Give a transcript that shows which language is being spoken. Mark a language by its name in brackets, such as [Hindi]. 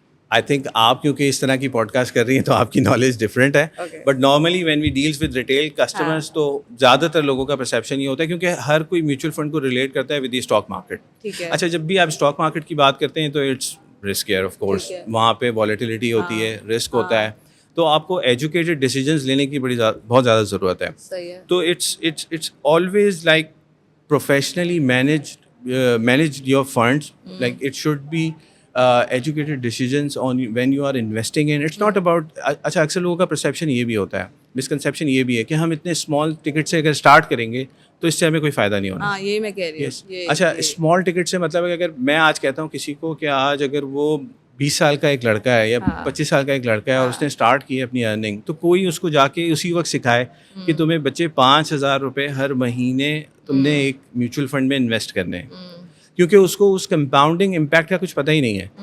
[Urdu] I think آپ کیونکہ اس طرح کی پوڈ کاسٹ کر رہی ہیں تو آپ کی نالج ڈفرینٹ ہے, [English] but normally when we deals with retail customers [Urdu] تو زیادہ تر لوگوں کا پرسیپشن یہ ہوتا ہے کیونکہ ہر کوئی میوچل فنڈ کو ریلیٹ کرتا ہے [English] With the stock market. [Urdu] اچھا, جب بھی آپ اسٹاک مارکیٹ کی بات کرتے ہیں تو [English] it's riskier of course, [Urdu] وہاں پہ والیٹیلیٹی ہوتی ہے, رسک ہوتا ہے. تو آپ کو ایجوکیٹڈ ڈیسیجنز لینے کی بہت زیادہ ضرورت ہے. صحیح ہے. [English] تو it's always like professionally managed your funds, like it should be educated decisions on when you are investing in. It's not about [Urdu] اچھا اکثر لوگوں کا پرسیپشن یہ بھی ہوتا ہے, مسکنسیپشن یہ بھی ہے کہ ہم اتنے اسمال ٹکٹ سے اگر اسٹارٹ کریں گے تو اس سے ہمیں کوئی فائدہ نہیں ہونا. ہاں یہی میں کہہ رہی ہوں. اچھا اسمال ٹکٹ سے مطلب ہے کہ اگر میں آج کہتا ہوں کسی کو کہ آج اگر وہ 20 سال کا ایک لڑکا ہے یا 25 سال کا ایک لڑکا ہے اور اس نے اسٹارٹ کی ہے اپنی ارننگ, تو کوئی اس کو جا کے اسی وقت سکھائے کہ تمہیں بچے 5,000 روپے ہر مہینے تم نے ایک میوچل فنڈ میں انویسٹ کرنے ہیں, کیونکہ اس کو اس کمپاؤنڈنگ امپیکٹ کا کچھ پتہ ہی نہیں ہے.